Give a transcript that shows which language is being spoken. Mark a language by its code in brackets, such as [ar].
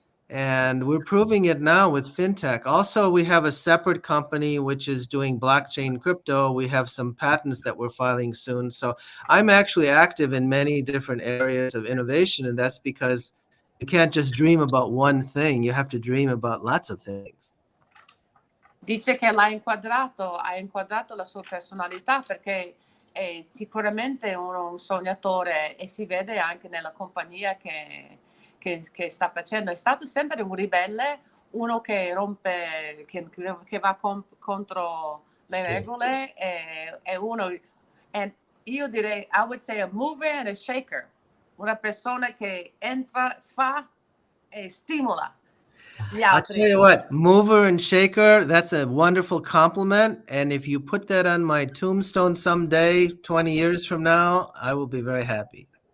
[en] And we're proving it now with fintech. Also, we have a separate company which is doing blockchain crypto. We have some patents that we're filing soon. So I'm actually active in many different areas of innovation, and that's because you can't just dream about one thing. You have to dream about lots of things. [it] Dice che ha inquadrato la sua personalità, perché è sicuramente un sognatore, e si vede anche nella compagnia che sta facendo. È stato sempre un ribelle, uno che rompe, che va contro le regole, è uno, e io direi, [en] I would say a mover and a shaker, [it] una persona che entra, fa e stimola gli [en] I'll [it] altri. [en] tell you what, mover and shaker, that's a wonderful compliment. And if you put that on my tombstone someday, 20 years from now, I will be very happy.